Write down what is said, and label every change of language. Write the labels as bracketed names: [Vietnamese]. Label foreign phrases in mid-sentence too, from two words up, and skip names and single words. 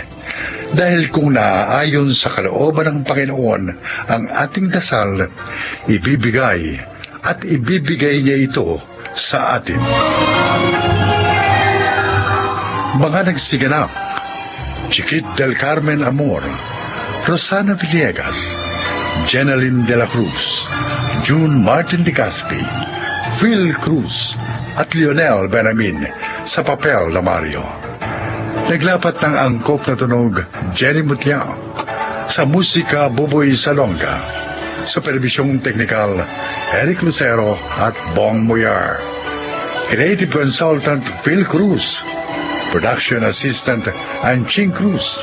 [Filipino] Dahil kung naaayon sa kalooban ng Panginoon ang ating dasal, ibibigay niya ito sa atin. Mga nagsiganap: Chiquit del Carmen Amor, Rosana Villegas, Jeneline de la Cruz, June Martin de Gaspi, Phil Cruz, at Lionel Benamin sa papel na Mario. Naglapat ng angkop na tunog Jenny Mutiao, sa musika Buboy Salonga, sa perbisyong teknikal Eric Lucero at Bong Muyar. [English] Creative Consultant Phil Cruz, Production Assistant Anching Cruz.